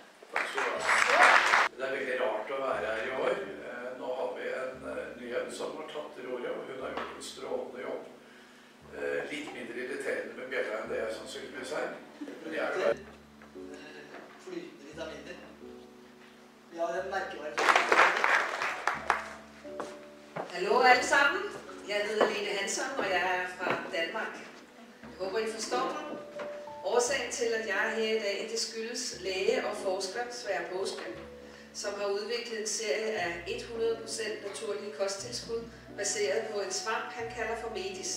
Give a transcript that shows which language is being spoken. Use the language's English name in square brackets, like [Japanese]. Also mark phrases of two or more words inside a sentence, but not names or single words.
[Norwegian] Det er veldig rart å være her i år. Nå har vi en ny en som har tatt roret, og hun har gjort en strålende jobb. Litt mindre irriterende med bjella enn det jeg sannsynligvis er. Men jeg er glad. Flytende vitaminer. Vi har en merkevarig. [Danish] Hallo alle sammen. Jeg hedder Lene Hansson, og jeg er fra Danmark. Jeg håber, I forstår mig. Årsagen til, at jeg er her i dag, det skyldes læge og forsker Sverre Påske, som har udviklet en serie af 100% naturlige kosttilskud, baseret på en svamp, han kalder for Medis.